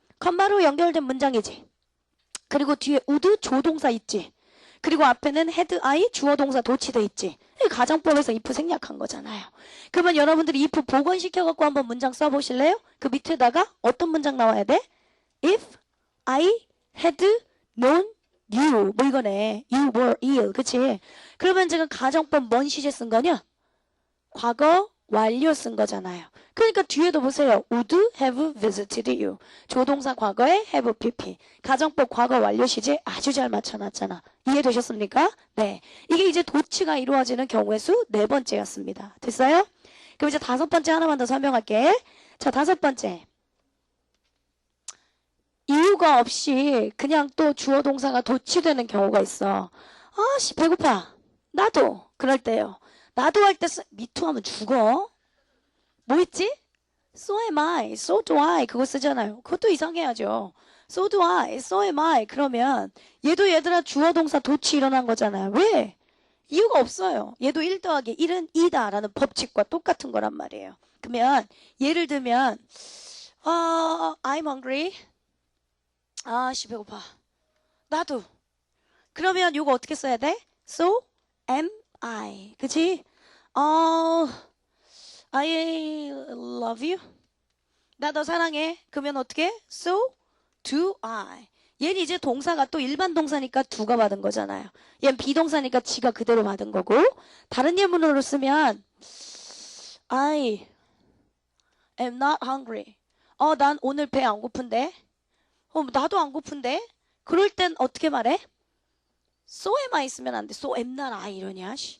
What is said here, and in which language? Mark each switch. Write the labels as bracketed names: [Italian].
[Korean] 컴마로 연결된 문장이지. 그리고 뒤에 would 조동사 있지. 그리고 앞에는 [English] had I [Korean] 주어 동사 도치돼 있지. 가정법에서 if 생략한 거잖아요. 그러면 여러분들이 if 복원시켜갖고 한번 문장 써보실래요? 그 밑에다가 어떤 문장 나와야 돼? [English] If I had known you [Korean] 뭐 이거네. [English] You were ill. [Korean] 그치? 그러면 지금 가정법 뭔 시제 쓴 거냐? 과거 완료 쓴 거잖아요. 그러니까 뒤에도 보세요. [English] would have visited you. [Korean] 조동사 과거에 have pp. 가정법 과거 완료 시제 아주 잘 맞춰놨잖아. 이해되셨습니까? 네. 이게 이제 도치가 이루어지는 경우의 수 4번째였습니다. 됐어요? 그럼 이제 5번째 하나만 더 설명할게. 자, 5번째. 이유가 없이 그냥 또 주어 동사가 도치되는 경우가 있어. 배고파. 나도. 그럴 때요. 나도 할 때 미투 하면 죽어. 뭐 있지? [English] So am I, so do I [Korean] 그거 쓰잖아요. 그것도 이상해야죠. [English] So do I, so am I [Korean] 그러면 얘도 얘들아 주어 동사 도치 일어난 거잖아요. 왜? 이유가 없어요. 얘도 1 더하기 1은 2다 라는 법칙과 똑같은 거란 말이에요. 그러면 예를 들면 [English] I'm hungry. [Korean] 배고파. 나도. 그러면 이거 어떻게 써야 돼? [English] So am I. [Korean] 그치? [English] I love you. [Korean] 나 너 사랑해. 그러면 어떻게? [English] So do I. [Korean] 얘는 이제 동사가 또 일반 동사니까 do가 받은 거잖아요. 얘는 비동사니까 지가 그대로 받은 거고. 다른 예문으로 쓰면 [English] I am not hungry. [Korean] 난 오늘 배 안 고픈데. 나도 안 고픈데. 그럴 땐 어떻게 말해? [English] So am I [Korean] 쓰면 안 돼. [English] So am not I [Korean] 이러냐?